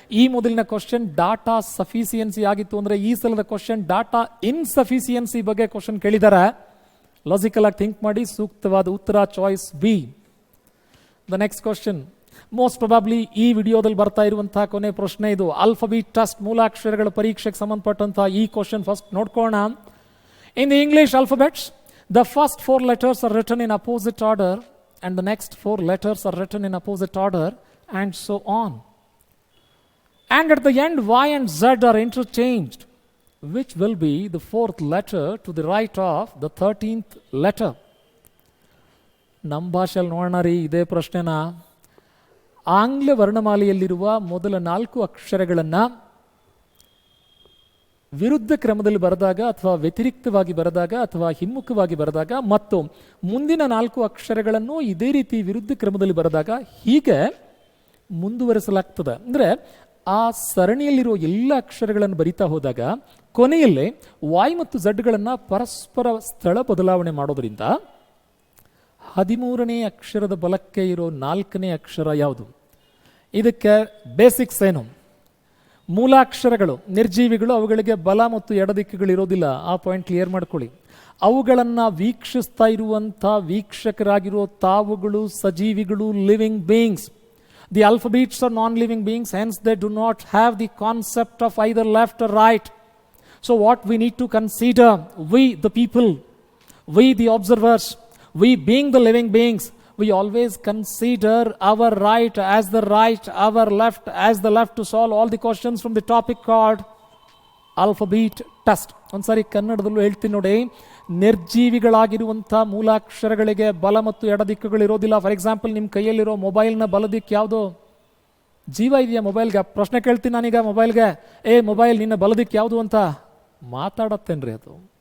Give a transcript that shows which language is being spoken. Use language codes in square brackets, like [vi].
[kn] ಈ ಮೊದಲಿನ question data ಸಫಿಸಿಯನ್ಸಿ ಆಗಿತ್ತು ಅಂದರೆ ಈ ಸಲದ ಕ್ವಶನ್ ಡಾಟಾ ಇನ್ಸಫಿಸಿಯನ್ಸಿ ಬಗ್ಗೆ ಕ್ವಶನ್ ಕೇಳಿದ್ದಾರೆ. ಲಾಜಿಕಲ್ ಆಗಿ ಥಿಂಕ್ ಮಾಡಿ. ಸೂಕ್ತವಾದ ಉತ್ತರ choice B. [en] the next question most probably [kn] ಈ ವಿಡಿಯೋದಲ್ಲಿ ಬರ್ತಾ ಇರುವಂತಹ ಕೊನೆ ಪ್ರಶ್ನೆ ಇದು. ಆಲ್ಫಾಬೆಟ್ ಟೆಸ್ಟ್ ಮೂಲಾಕ್ಷರಗಳ ಪರೀಕ್ಷೆಗೆ ಸಂಬಂಧಪಟ್ಟಂತಹ ಈ question first ನೋಡ್ಕೋಣ. [en] In the English alphabets the first 4 letters are written in opposite order and the next 4 letters are written in opposite order and so on. And at the end Y and Z are interchanged. Which will be the 4th letter to the right of the 13th letter? [kn] ನಮ್ಮ ಭಾಷೆಯಲ್ಲಿ ನೋಡೋಣ ರೀ ಇದೇ ಪ್ರಶ್ನೆನ. ಆಂಗ್ಲ ವರ್ಣಮಾಲೆಯಲ್ಲಿರುವ ಮೊದಲ 4 ಅಕ್ಷರಗಳನ್ನು ವಿರುದ್ಧ ಕ್ರಮದಲ್ಲಿ ಬರೆದಾಗ ಅಥವಾ ವ್ಯತಿರಿಕ್ತವಾಗಿ ಬರೆದಾಗ ಅಥವಾ ಹಿಮ್ಮುಖವಾಗಿ ಬರೆದಾಗ ಮತ್ತು ಮುಂದಿನ 4 ಅಕ್ಷರಗಳನ್ನು ಇದೇ ರೀತಿ ವಿರುದ್ಧ ಕ್ರಮದಲ್ಲಿ ಬರೆದಾಗ ಹೀಗೆ ಮುಂದುವರೆಸಲಾಗ್ತದೆ. ಅಂದರೆ ಆ ಸರಣಿಯಲ್ಲಿರೋ ಎಲ್ಲ ಅಕ್ಷರಗಳನ್ನು ಬರಿತಾ ಹೋದಾಗ ಕೊನೆಯಲ್ಲೇ ವಾಯ್ ಮತ್ತು ಝಡ್ಗಳನ್ನು ಪರಸ್ಪರ ಸ್ಥಳ ಬದಲಾವಣೆ ಮಾಡೋದ್ರಿಂದ 13ನೇ ಅಕ್ಷರದ ಬಲಕ್ಕೆ ಇರೋ 4ನೇ ಅಕ್ಷರ ಯಾವುದು? ಇದಕ್ಕೆ ಬೇಸಿಕ್ಸ್ ಏನು? ಮೂಲಾಕ್ಷರಗಳು ನಿರ್ಜೀವಿಗಳು, ಅವುಗಳಿಗೆ ಬಲ ಮತ್ತು ಎಡದಿಕ್ಕುಗಳು ಇರೋದಿಲ್ಲ. ಆ ಪಾಯಿಂಟ್ ಕ್ಲಿಯರ್ ಮಾಡ್ಕೊಳ್ಳಿ. ಅವುಗಳನ್ನು ವೀಕ್ಷಿಸ್ತಾ ಇರುವಂಥ ವೀಕ್ಷಕರಾಗಿರೋ ತಾವುಗಳು ಸಜೀವಿಗಳು, living beings. [en] The alphabets are non-living beings, hence they do not have the concept of either left or right. So what we need to consider, we the people, we the observers, we being the living beings, we always consider our right as the right, our left as the left to solve all the questions from the topic called alphabet test. [kn] ಒಂದ್ಸಾರಿ ಕನ್ನಡದಲ್ಲೂ ಹೇಳ್ತೀನಿ ನೋಡಿ. ನಿರ್ಜೀವಿಗಳಾಗಿರುವಂಥ ಮೂಲಾಕ್ಷರಗಳಿಗೆ ಬಲ ಮತ್ತು ಎಡದಿಕ್ಕುಗಳು ಇರೋದಿಲ್ಲ. [en] for example, [kn] ನಿಮ್ಮ ಕೈಯಲ್ಲಿರೋ ಮೊಬೈಲ್ನ ಬಲದಿಕ್ಕು ಯಾವುದು? ಜೀವ ಇದೆಯಾ ಮೊಬೈಲ್ಗೆ? ಪ್ರಶ್ನೆ ಕೇಳ್ತೀನಿ ನಾನೀಗ ಮೊಬೈಲ್ಗೆ, ಮೊಬೈಲ್ ನಿನ್ನ ಬಲದಿಕ್ಕು ಯಾವುದು ಅಂತ. ಮಾತಾಡತ್ತೇನ್ರಿ ಅದು?